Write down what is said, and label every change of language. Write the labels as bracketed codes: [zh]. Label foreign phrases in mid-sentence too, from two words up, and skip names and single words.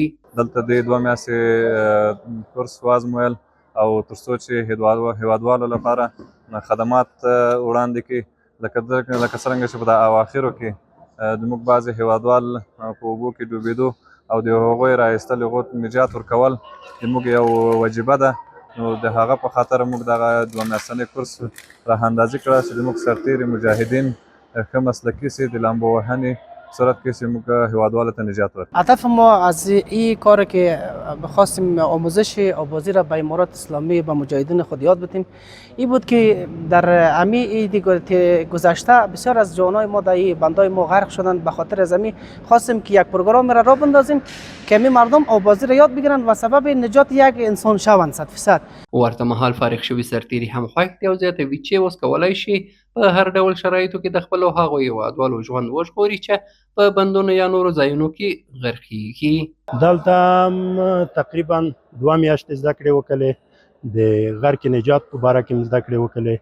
[ps] دلته د 2 میاشتې کورس وازمویل او تر څو چې هیوادوالو لپاره خدمات وړاندې کړي، لکه څرنګه چې په د اواخرو کې زموږ بعضې هیوادوال په اوبو کې ډوبېدو او د هغوی رایستل، هغو ته نجات ورکول زموږ یو وجیبه ده. نو د هغه په خاطر موږ دغه 2 میاشتنی کورس راه اندازي کړه چې زموږ سرتېري مجاهدین ښه مسلکي سي د لامبو وهنې صورت کې چې موږ هیوادوالو ته نجات ورکړو. [fa] هدف ما از این کار که بخواستیم آموزش آوازی را به امارات اسلامی به مجاهدین خود یاد بدیم این بود که در امی عید گذشته بسیار از جوانای ما در این بندای ما غرق شدند. به خاطر از امی خواستیم که یک پروگرام را بندازیم که امی مردم آوازی را یاد بگیرند و سبب نجات یک انسان شوند 100%. [ps] ورته مهال فارغ شوي سرتېري هم خوښ دي او زیاتوي چې اوس کولی شي په هر ډول شرایطو کې د خپلو هغو هیوادوالو ژوند وژغوري چې په بندونو یا نورو ځایونو کې غرقېږي. دلته تقریبا 2 میاشتې زده کړې وکړلې، د غرق نجات په باره کې مې زده کړې وکړلې.